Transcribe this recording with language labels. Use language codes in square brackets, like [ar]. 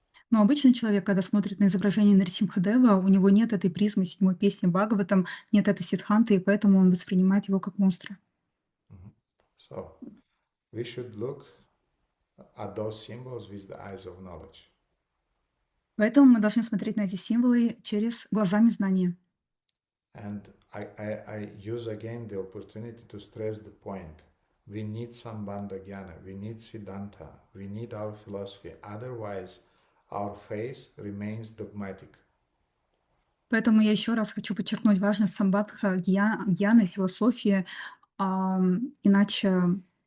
[ru] Но обычный человек, когда смотрит на изображение Нарисимхадева, у него нет этой призмы 7-й песни Бхагаватам, нет этой сиддханты, и поэтому он воспринимает его как монстра. [en] So, we should look at those symbols with the eyes of knowledge. [ru] Поэтому мы должны смотреть на эти символы через глазами знания. [en] And I use again the opportunity to stress the point. We need Sambandha Jnana, we need Siddhanta, we need our philosophy. Otherwise, our faith remains dogmatic. [ru] Поэтому я еще раз хочу подчеркнуть важность самбадха, гьяны, философии, иначе